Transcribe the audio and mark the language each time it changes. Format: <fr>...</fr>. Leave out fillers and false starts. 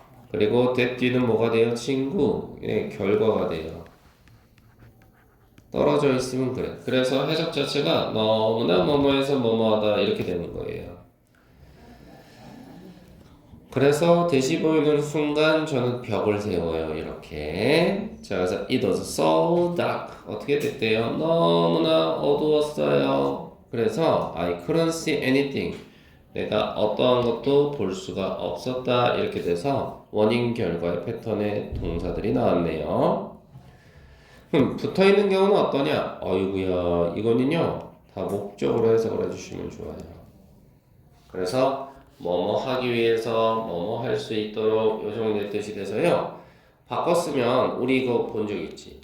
<ko>그리고 대 뒤는 뭐가 돼요? 친구. 예, 결과가 돼요. 떨어져 있으면 그래. 그래서 해석 자체가 너무나 뭐뭐해서 뭐뭐하다 이렇게 되는 거예요. 그래서 대시 보이는 순간 저는 벽을 세워요. 이렇게. 자, 그래서</ko> <en>it was so dark.</en> <ko>어떻게 됐대요? 너무나 어두웠어요. 그래서</ko> <en>I couldn't see anything.</en> <ko>내가 어떠한 것도 볼 수가 없었다. 이렇게 돼서 원인 결과의 패턴의 동사들이 나왔네요. 붙어있는 경우는 어떠냐? 어이구야, 이거는요 다 목적으로 해석을 해주시면 좋아요. 그래서 뭐뭐 하기 위해서 뭐뭐 할 수 있도록 요 정도의 뜻이 돼서요 바꿨으면 우리 이거 본 적 있지?</ko>